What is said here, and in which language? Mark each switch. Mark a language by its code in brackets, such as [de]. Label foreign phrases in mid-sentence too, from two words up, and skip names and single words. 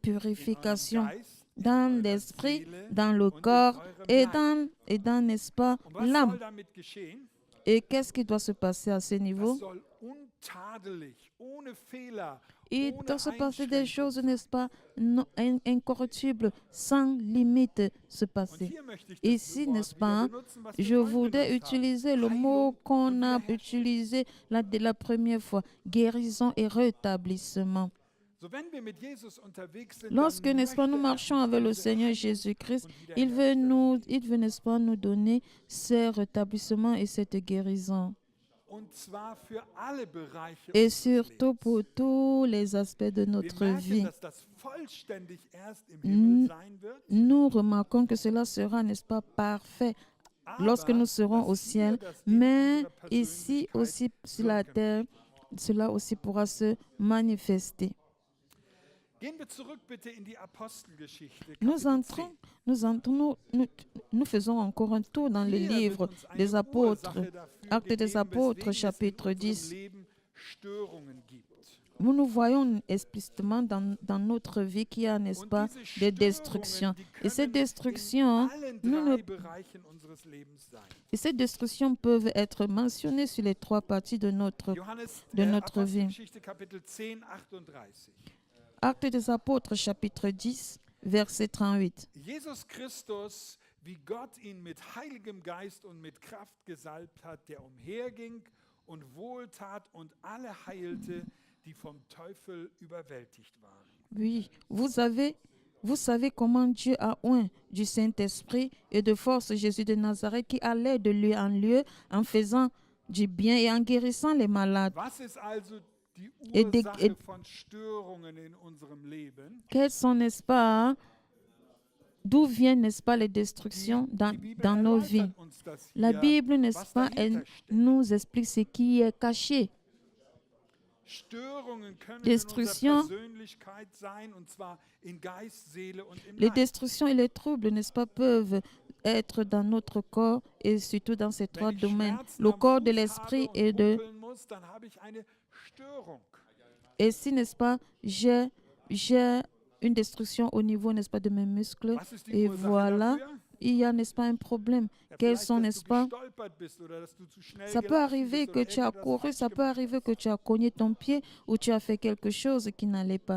[de] geschieht. In eurem [fr] purification. [de] Geist, in [fr] Dans [de] eurer [fr] l'esprit, [de] Seele [fr] dans le [de] und in [fr] corps [de] eurem [fr] et [de] Leib. [fr] dans, n'est-ce pas, [de] Und was [fr] l'âme. [de] soll damit geschehen? [fr] Et qu'est-ce qui doit se passer à ce [de] Das [fr] niveau? [de] soll untadelig, ohne Fehler, [fr] Il [de] ohne [fr] doit se passer des [de] Einschränkung [fr] choses, [de] sein. [fr] n'est-ce pas, incorruptibles, sans limite se [de] Und [fr] passer. [de] hier möchte ich das [fr] Ici, [de] Wort [fr] n'est-ce [de] wieder [fr] pas, [de] benutzen, was wir [fr] je [de] vorhin [fr] voudrais [de] benutzt haben. [fr] utiliser le mot [de] Heilung [fr] qu'on [de] und [fr] a [de] Wiederherstellung. [fr] utilisé la première fois, guérison et rétablissement. [de] So, wenn wir mit Jesus unterwegs sind, [fr] Lorsque, [de] dann [fr] n'est-ce pas, nous [de] möchte er [fr] marchons [de] uns [fr] avec le [de] diese [fr] Seigneur [de] Heilung [fr] Jésus-Christ, [de] und [fr] il [de] Wiederherstellung. [fr] veut, n'est-ce pas, nous donner ce rétablissement et cette guérison. [de] Und zwar für alle Bereiche [fr] Et [de] unseres [fr] surtout [de] Lebens. [fr] pour tous les aspects de [de] Wir [fr] notre [de] merken, [fr] vie. [de] dass das vollständig erst im Himmel sein wird. [fr] Nous remarquons que cela sera, n'est-ce pas, parfait lorsque [de] Aber [fr] nous serons au [de] dass hier [fr] ciel, [de] das in [fr] mais [de] unserer [fr] ici [de] Persönlichkeit [fr] aussi sur la [de] wirken [fr] terre, cela aussi pourra se manifester. [de] Gehen wir zurück bitte in die Apostelgeschichte, [fr] Nous [de] Kapitel 10. [fr] entrons, nous faisons encore un tour dans le [de] Hier wird [fr] livre [de] uns eine [fr] des apôtres, [de] Ursache dafür [fr] Actes des [de] gegeben, [fr] apôtres, [de] weswegen es in [fr] chapitre [de] unserem [fr] 10. [de] Leben Störungen gibt. [fr] Nous voyons explicitement dans notre vie qu'il y a, n'est-ce [de] Und [fr] pas, [de] diese [fr] des destructions. [de] Störungen, die [fr] Et ces [de] können [fr] destructions, [de] in allen [fr] nous ne- [de] drei Bereichen unseres Lebens sein. [fr] et ces destructions peuvent être mentionnées sur les trois parties de notre de notre vie. [de] Apostelgeschichte Kapitel 10, 38. [fr] Actes des apôtres, chapitre 10, verset 38. [de] Jesus Christus, wie Gott ihn mit heiligem Geist und mit Kraft gesalbt hat, der umherging und wohltat und alle heilte, die vom Teufel überwältigt waren. [fr] Oui, vous savez comment Dieu a oint du Saint-Esprit et de force Jésus de Nazareth qui allait de lieu en lieu en faisant du bien et en guérissant les malades. [de] Was ist also die [fr] Et des- [de] Ursache von Störungen in unserem Leben? [fr] Quelles sont, n'est-ce pas, d'où viennent, n'est-ce pas, les destructions dans nos vies? [de] erläutert uns das [fr] La [de] hier, [fr] Bible, n'est-ce [de] was [fr] pas, [de] dahinter [fr] elle [de] steckt. [fr] nous explique ce qui est caché. [de] Störungen können [fr] Destruction. [de] in unserer Persönlichkeit sein, und zwar in Geist, Seele und im [fr] Les [de] Leib. [fr] destructions et les troubles, n'est-ce pas, peuvent être dans notre corps et surtout dans ces trois [de] Wenn ich [fr] domaines. [de] Schmerzen [fr] Le [de] am [fr] corps de [de] Fuß [fr] l'esprit [de] habe [fr] et [de] und [fr] de... [de] humpeln muss, dann habe ich eine Störung. [fr] Et si, n'est-ce pas, j'ai une destruction au niveau, n'est-ce pas, de mes muscles, [de] Was ist die [fr] et [de] Ursache [fr] voilà, [de] dafür? [fr] il y a, n'est-ce pas, un problème. [de] Ja, [fr] Quels [de] vielleicht, [fr] sont, [de] dass [fr] n'est-ce [de] du [fr] pas, [de] gestolpert bist oder dass du zu schnell [fr] ça peut [de] gelaufen [fr] arriver [de] bist [fr] que [de] oder [fr] tu as [de] irgendwas [fr] couru, [de] falsch [fr] ça peut [de] gemacht [fr] arriver [de] hast. [fr] que tu as cogné ton pied ou tu as fait quelque chose qui n'allait pas.